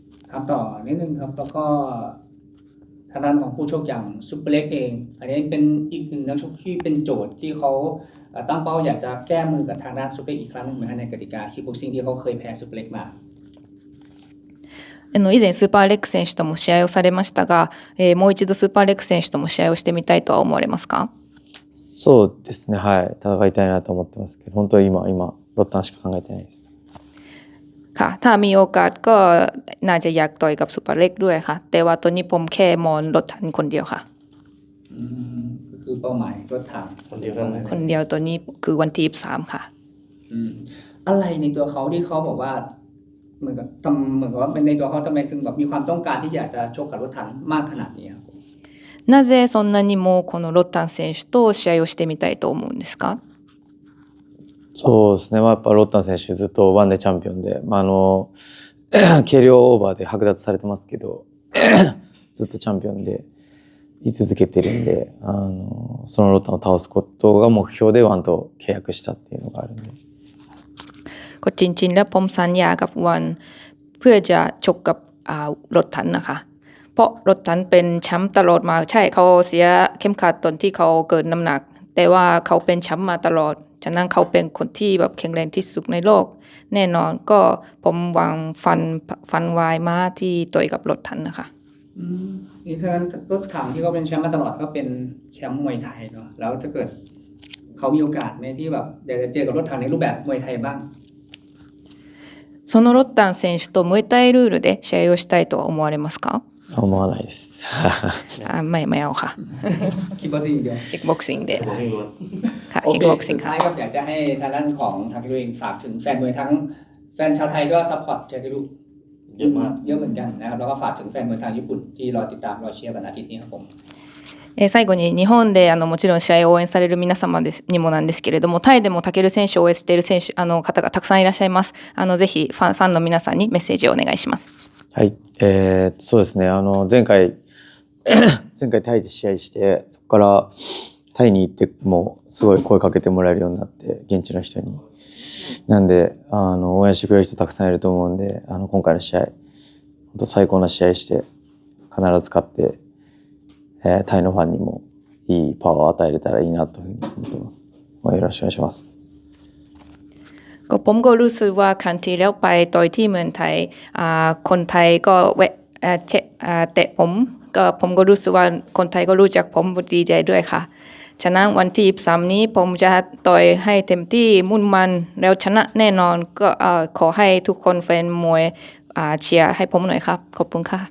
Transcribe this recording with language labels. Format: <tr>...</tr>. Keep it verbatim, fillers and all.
<th>ถามต่อนิดนึงครับแล้วก็ทางด้านของผู้ชกอย่างซุปเปอร์เล็กเองอันนี้เป็นอีกหนึ่งนักชกที่เป็นโจทย์ที่เขาตั้งเป้าอยากจะแก้มือกับทางด้านซุปเปอร์เล็กอีกครั้งนึงเหมือนกันในกติกาคิกบ็อกซิ่งที่เขาเคยแพ้ซุปเปอร์เล็กมา</th> <ja>あの以前スーパーレック選手とも試合をされましたが、えー、もう一度スーパーレック選手とも試合をしてみたいとは思われますか。そうですねはい戦いたいなと思ってますけど本当に今今ロッタンしか考えてないです</ja> <th>ค่ะถ้ามีโอกาสก็น่าจะอยากต่อยกับซูเปอร์เล็กด้วยค่ะแต่ว่าตอนนี้ผมแค่มองรถถังคนเดียวค่ะ อืมก็คือเป้าหมายรถถัง คนเดียวเท่านั้น คนเดียวตอนนี้คือวันที่สามค่ะ อืมอะไรในตัวเขาที่เขาบอกว่าเหมือนกับทำเหมือนกับว่าในตัวเขาทำไมถึงแบบมีความต้องการที่อยากจะชกกับรถถังมากขนาดนี้ครับ</th> <ja>なぜそんなにもこのロッタン選手と試合をしてみたいと思うんですか。そうですね、まあ、やっぱロッタン選手ずっとワンでチャンピオンで、まあ、あの軽量オーバーで剥奪されてますけどずっとチャンピオンで居続けてるんであのそのロッタンを倒すことが目標でワンと契約したっていうのがあるんで</ja> <th>ก็จริงๆแล้วผมสัญญากับวันเพื่อจะชกกับรถถังนะคะเพราะรถถังเป็นแชมป์ตลอดมาใช่เขาเสียเข้มขัดตอนที่เขาเกินน้ำหนักแต่ว่าเขาเป็นแชมป์มาตลอดฉะนั้นเขาเป็นคนที่แบบแข็งแรงที่สุดในโลกแน่นอนก็ผมวางฟันฟันวายมาที่ต่อยกับรถถังนะคะ อืมนี่ฉะนั้นรถถังที่เขาเป็นแชมป์มาตลอดเขาเป็นแชมป์มวยไทยเนาะแล้วถ้าเกิดเขามีโอกาสไหมที่แบบอยากจะเจอกับรถถังในรูปแบบมวยไทยบ้าง</th> <ja>そのロッタン選手とムエタイルールで試合をしたいとは思われますか。思わないです。あんまり迷うか。キックボクシングで。キックボクシングで。</ja> <th>ค่ะキックボクシングค่ะก็อยากจะให้ทางด้านของทาคิรุเองฝากถึงแฟนมวยทั้งแฟนชาวไทยก็ซัพพอร์ตทาคิรุ เยอะมาก เยอะเหมือนกันนะครับแล้วก็ฝากถึงแฟนมวยทางญี่ปุ่นที่รอติดตามรอเชียร์วันอาทิตย์นี้ครับผม</th> <ja>最後に日本であのもちろん試合を応援される皆様ですにもなんですけれどもタイでもタケル選手を応援している選手あの方がたくさんいらっしゃいます。あのぜひファン、ファンの皆さんにメッセージをお願いします。はい、えー、そうですねあの前回前回タイで試合してそこからタイに行ってもすごい声かけてもらえるようになって現地の人になんであの応援してくれる人たくさんいると思うんであの今回の試合本当最高な試合して必ず勝って、えー、タイのファンにもいいパワーを与えれたらいいなというふうに思っています。よろしくお願いします。</ja> <th>ก็ผมก็รู้สึกว่าครั้งที่แล้วไปต่อยที่เมืองไทยคนไทยก็แวะเตะผมก็ผมก็รู้สึกว่าคนไทยก็รู้จักผมดีใจด้วยค่ะฉะนั้นวันที่ยี่สิบสามนี้ผมจะต่อยให้เต็มที่มุ่นมันแล้วชนะแน่นอนก็ขอให้ทุกคนแฟนมวยเชียร์ให้ผมหน่อยครับขอบคุณค่ะ</th>